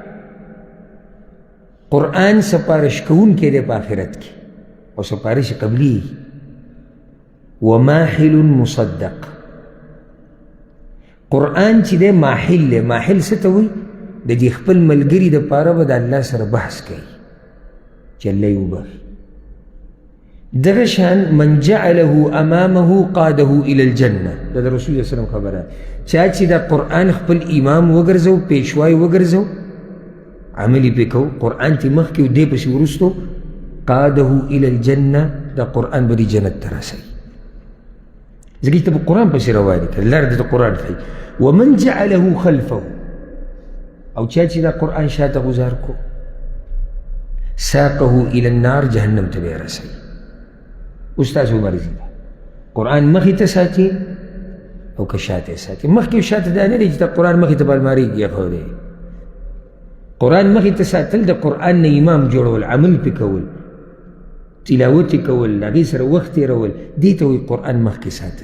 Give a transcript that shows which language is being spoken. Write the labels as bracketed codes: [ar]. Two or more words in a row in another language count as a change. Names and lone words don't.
[ps] قرآن سپارش کوونکی دی په آخرت کې او سپارش قبلی [ar] وماحل مصدق [ps] قرآن چې دی ماحل دی ماحل څه ته وایي د دې خپل ملګري دپاره به د الله سره بحث کوي چې الله یې وبخي دغه شان [ar] من جعله امامه قاده الى الجنه [ps] دا د رسول الله سلام خبره چا چې دا قرآن خپل امام وګرځو پیشوای وګرځو عملی پې کو قرآن تی مخکې و دې پسې وروستو [ar] قاده الى الجنه [ps] دا قرآن به دې جنت ته رسوي ځکه چې ته په قرآن پسې روان یې که لاره درته قرآن ښایي [ar] ومن جعله خلفه [ps] او چا چې دا قرآن شاته گذار کو [ar] ساقه الى النار [ps] جهنم ته به رسوي. اوس تاسو مرضي ده قرآن مخې ته ساتي او که شاته ساتي. مخکې او شاته دا نه دی چې د قرآن مخې ته به المارۍ کې ایښودی. قرآن مخې ته ساتل د قرآن نه امام جوړول، عمل پې کول، تلاوت یې کول، د هغې سره وخت تېرول، دې ته وایي قرآن مخکې ساتل.